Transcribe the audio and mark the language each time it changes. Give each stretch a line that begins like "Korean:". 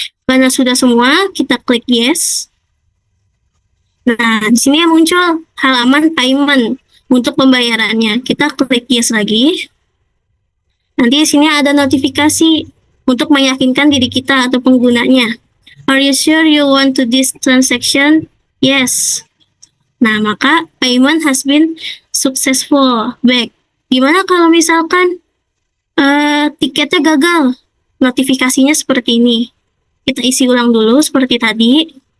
Indonesian: Karena sudah semua, kita klik yes. Nah, di sini muncul halaman payment untuk pembayarannya. Kita klik yes lagi. Nanti di sini ada notifikasi untuk meyakinkan diri kita atau penggunanya.
English: Are you sure you want to this transaction? Yes.
Indonesian: Nah, maka
English: payment has been successful.
Indonesian: Baik. Gimana kalau misalkan tiketnya gagal? Notifikasinya seperti ini. Kita isi ulang dulu seperti tadi.